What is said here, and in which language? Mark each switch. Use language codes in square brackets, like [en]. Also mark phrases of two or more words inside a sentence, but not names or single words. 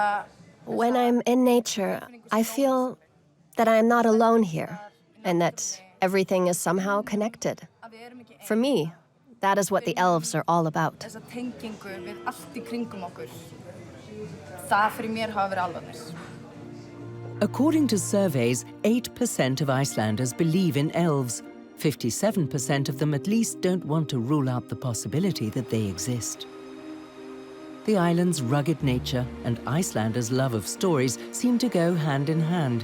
[en] When I'm in nature, I feel that I am not alone here, and that Everything is somehow connected. For me, that is what the elves are all about. [is] Þessa tengingu við allt í kringum okkur. Það fyrir mér hafa verið álfarnir. [en] According to surveys, 8% of Icelanders believe in elves. 57% of them at least don't want to rule out the possibility that they exist. The island's rugged nature and Icelanders' love of stories seem to go hand in hand.